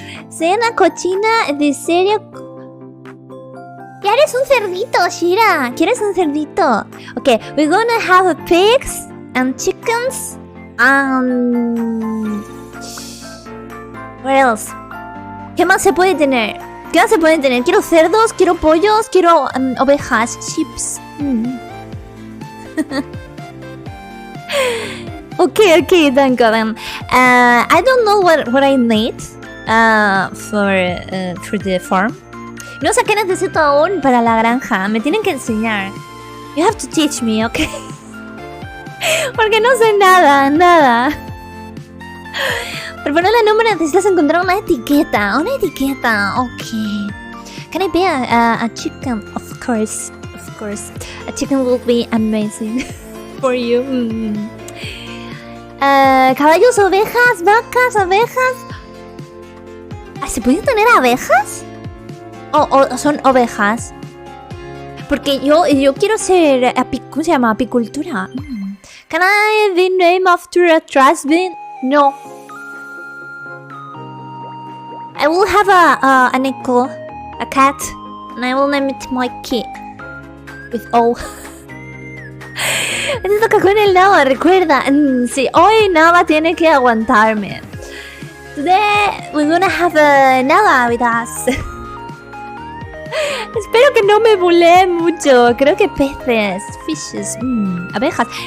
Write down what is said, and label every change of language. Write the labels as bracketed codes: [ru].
[es] Soy una cochina de serio. Ya eres un cerdito, Shira. ¿Quieres un cerdito? [en] Okay, we're gonna have pigs and chickens and... What else? [es] ¿Qué más se puede tener? ¿Qué más se puede tener? Quiero cerdos, quiero pollos, quiero ovejas, [en] sheeps. Okay, Danko then. I don't know what I need for the farm. [es] No sé qué necesito aún para la granja. Me tienen que enseñar. [en] You have to teach me, okay? [es] Porque no sé nada. Para ponerle nombre necesitas encontrar una etiqueta. [en] Okay. Can I be a chicken? Of course. A chicken will be amazing for you. [es] Caballos, ovejas, vacas, abejas. ¿Se pueden tener abejas? ¿O son ovejas? Porque yo quiero ser... ¿Cómo se llama? Apicultura. [en] Can I be named after a trash bin? No. I will have an echo, a cat, and I will name it Mikey. With O. [es] Te toca con el Nava, recuerda. Sí, hoy Nava tiene que aguantarme. [en] Today we're gonna have a Nava with us. [es] Espero que no me bulee mucho. Creo que peces, [en] fishes, [es] abejas.